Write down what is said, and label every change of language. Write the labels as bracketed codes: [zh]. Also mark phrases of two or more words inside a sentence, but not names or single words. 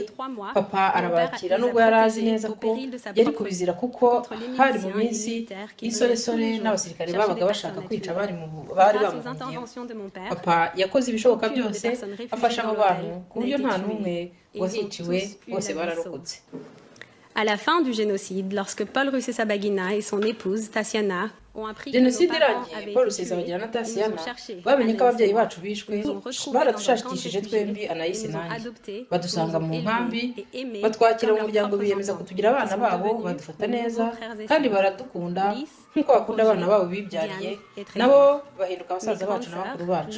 [rw] Papa arabakira nubwo yari azi neza ko yari kubizira kuko hari mu minsi insoresore n'abasirikare babaga bashaka kwica bari bamuhungiyeho. Papa yakoze ibishoboka byose afasha abo bantu ku buryo nta n'umwe wahiciwe, bose bararokotse. [fr] À la fin du génocide, lorsque Paul Rusesabagina et son épouse Tatiana [rw] jenoside irangiye, Paul Rusesabagina na Tatiana bamenye ko ababyeyi bacu bishwe, baradushakishije twembi, Anayisi nanjye, badusanga mu nkambi, batwakira mu muryango, biyemeza kutugira abana babo, badufata neza kandi baradukunda nk'uko bakunda abana babo bibyariye, nabo bahinduka abasaza bacu na bakuru bacu.